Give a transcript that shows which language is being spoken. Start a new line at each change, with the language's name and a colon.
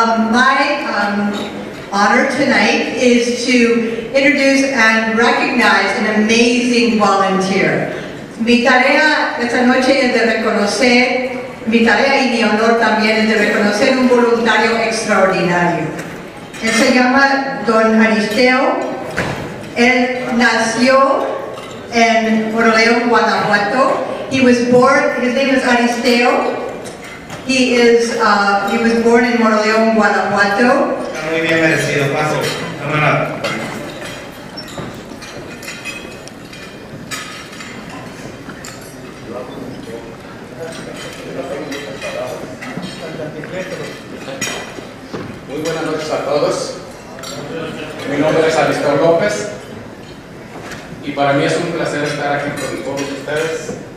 English: My honor tonight is to introduce and recognize an amazing volunteer.
Spanish: Mi tarea esta noche es de reconocer, mi tarea y mi honor también es de reconocer un voluntario extraordinario. Él se llama Don Aristeo. Él nació en Moroleón, Guanajuato.
English: He was born, his name is Aristeo. He was born in Moroleón, Guanajuato.
Spanish: Está muy bien merecido, paso. Vámonos. Muy buenas noches a todos. Mi nombre es Aristeo López y para mí es un placer estar aquí con todos ustedes.